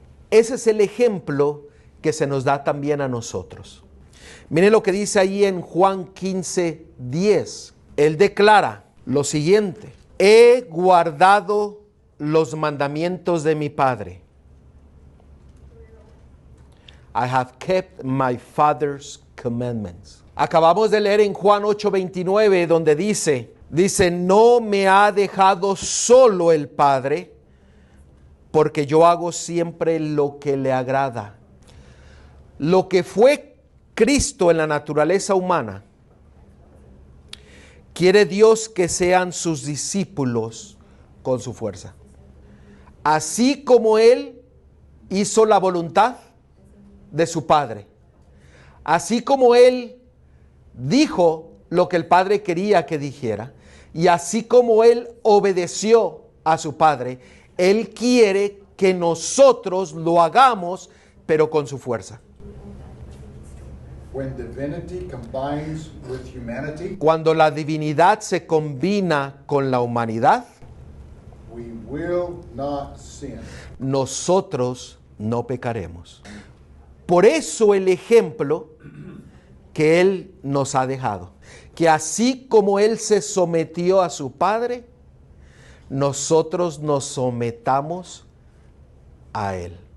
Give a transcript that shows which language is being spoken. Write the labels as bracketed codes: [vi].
[es] Ese es el ejemplo que se nos da también a nosotros. Miren lo que dice ahí en Juan 15:10. Él declara lo siguiente: he guardado los mandamientos de mi Padre. [en] I have kept my Father's commandments. [es] Acabamos de leer en Juan 8:29 donde dice, no me ha dejado solo el Padre, porque yo hago siempre lo que le agrada. Lo que fue Cristo en la naturaleza humana, quiere Dios que sean sus discípulos con su fuerza. Así como Él hizo la voluntad de su Padre, así como Él dijo lo que el Padre quería que dijera, y así como Él obedeció a su Padre, Él quiere que nosotros lo hagamos, pero con su fuerza. [en] When divinity combines with humanity, [es] cuando la divinidad se combina con la humanidad, [en] we will not sin. [es] nosotros no pecaremos. Por eso el ejemplo que Él nos ha dejado, que así como Él se sometió a su Padre, nosotros nos sometamos a Él.